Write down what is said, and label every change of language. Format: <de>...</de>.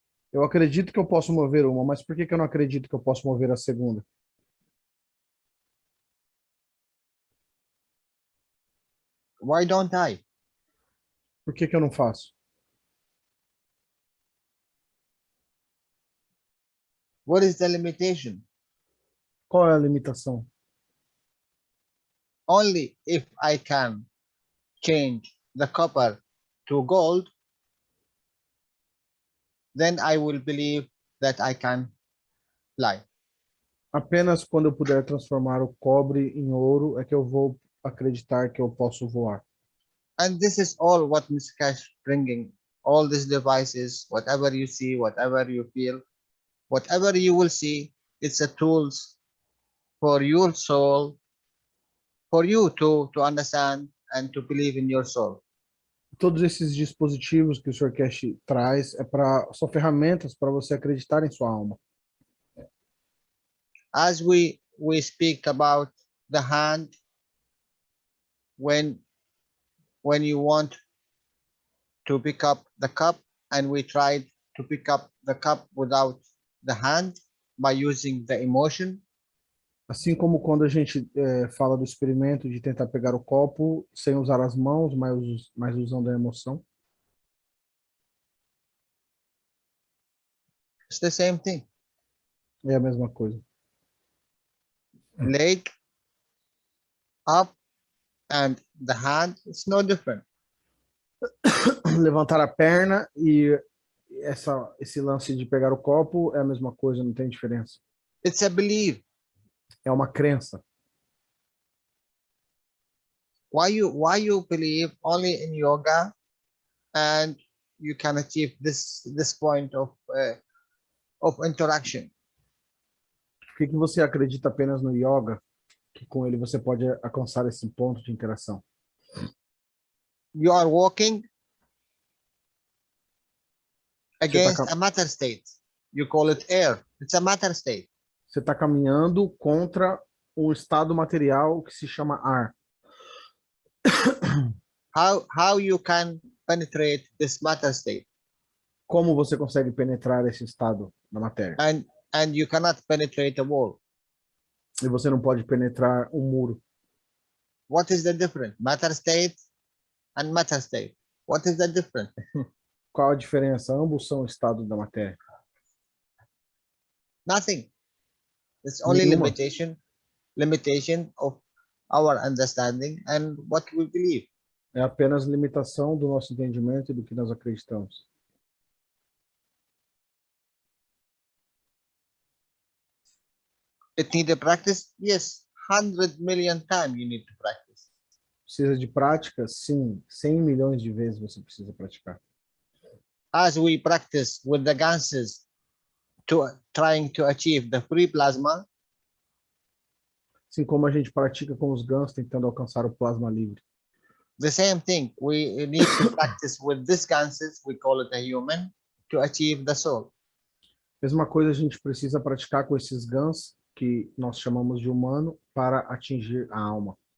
<pt>Eu acredito que eu posso mover uma, mas por que que eu não acredito que eu posso mover a segunda?</pt> <en>Why don't I?</en> <pt>Por que que eu não faço?</pt> <en>What is the limitation?</en> <pt>Qual é a limitação?</pt> <en>Only if I can change the copper to gold, then I will believe that I can fly.</en> <pt>Apenas quando eu puder transformar o cobre em ouro é que eu vou acreditar que eu posso voar.</pt> <en>And this is all what Mr. Cash bringing. All these devices, whatever you see, whatever you feel, whatever you will see, it's a tools for your soul, for you to understand and to believe in your soul.</en> <pt>Todos esses dispositivos que o Sr. Cash traz são ferramentas para você acreditar em sua alma.</pt> <en>As we speak about the hand, when you want to pick up the cup, and we tried to pick up the cup without the hand by using the emotion,</en> <pt>Assim como quando a gente fala do experimento de tentar pegar o copo sem usar as mãos, mas usando a emoção,</pt> <en>it's the same thing.</en> <pt>é a mesma coisa.</pt> <en>Leg up and the hand, it's no different.</en> <pt>Levantar a perna e esse lance de pegar o copo é a mesma coisa, não tem diferença.</pt> <en>It's a belief.</en> <pt>É uma crença.</pt> <en>Why you believe only in yoga, and you can achieve this point of interaction?</en> <pt>Por que que você acredita apenas no yoga, que com ele você pode alcançar esse ponto de interação?</pt> <en>You are walking</en> <pt>Você</pt> <en>against</en> <pt>está</pt> <en>a matter state. You call it air. It's a matter state.</en> <pt>caminhando contra um estado material que se chama ar.</pt> <en>How you can penetrate this matter state?</en> <pt>Como você consegue penetrar esse estado da matéria?</pt> <en>And you cannot penetrate a wall.</en> <pt>E você não pode penetrar um muro.</pt> <en>What is the difference? Matter state and matter state. What is the difference?</en> <pt>Qual a diferença? Ambos são estados da matéria.</pt> <en>Nothing. It's only</en> <pt>Nenhuma.</pt> <en>limitation of our understanding and what we believe.</en> <pt>É apenas limitação do nosso entendimento e do que nós acreditamos.</pt> <en>It need a practice? Yes. 100 million times you need to practice.</en> <pt>Precisa de prática? Sim. 100 milhões de vezes você precisa praticar.</pt> <en>As we practice with the ganses to trying to achieve the free plasma,</en> <pt>Assim como a gente pratica com os gansos tentando alcançar o plasma livre.</pt> <en>the same thing. We need to practice with these ganses, we call it a human, to achieve the soul.</en> <pt>Mesma coisa a gente precisa praticar com esses gans que nós chamamos de humano para atingir a alma.</pt>